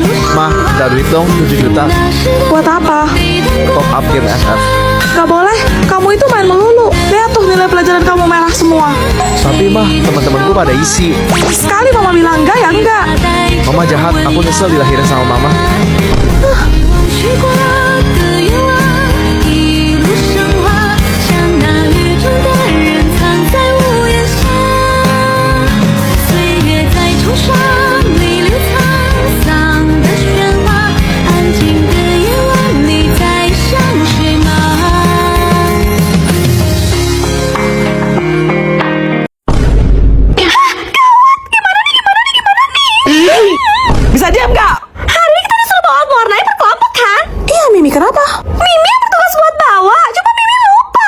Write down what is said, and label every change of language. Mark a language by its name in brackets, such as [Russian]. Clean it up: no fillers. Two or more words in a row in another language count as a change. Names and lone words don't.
[Indonesian] Mah, minta duit dong 7 juta. Buat apa? [English] Top up game [Indonesian] FF. Gak boleh, kamu itu main melulu. Lihat tuh nilai pelajaran kamu merah semua. Tapi mah, teman-temanku pada isi. Sekali mama bilang enggak ya enggak. Mama jahat, aku nyesel dilahirin sama mama. [Chinese] 去过的愿望，一路升华，像那雨中的人藏在屋檐下。岁月在冲刷，泪流沧桑的喧哗，安静的夜晚里在想谁吗？ [Indonesian] Bisa diam gak? Hari ini kita disuruh bawa mewarnai per kelompok kan? Iya Mimi, kenapa? Mimi yang bertugas buat bawa, coba Mimi lupa.